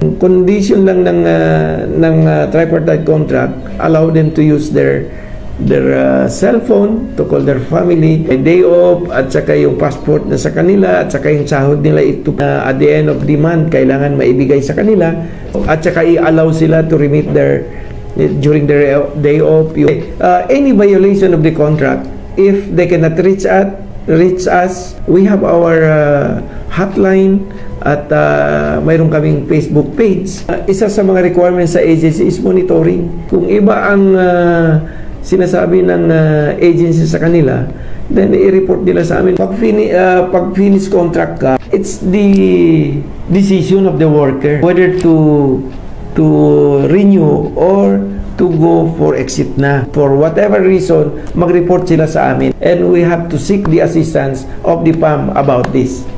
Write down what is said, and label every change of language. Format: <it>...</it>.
<en>Condition lang ng tripartite contract, allow them to use their cell phone to call their family, a day off,</en> <tl>at saka yung passport na sa kanila,</tl> <en>at saka yung sahod nila ito at the end of the month kailangan maibigay sa kanila, at saka i-allow sila to remit during their day off. Any violation of the contract, if they cannot reach us, we have our hotline</en> <tl>at mayroon kaming</tl> <en>Facebook page.</en> <tl>Isa sa mga requirements sa agency is monitoring. Kung iba ang sinasabi ng agency sa kanila, then i-report nila sa amin.</tl> <en>Pag finish contract ka, it's the decision of the worker whether to renew or to go for exit na. For whatever reason,</en> <tl>mag-report sila sa amin.</tl> <en>And we have to seek the assistance of the PAM about this.</en>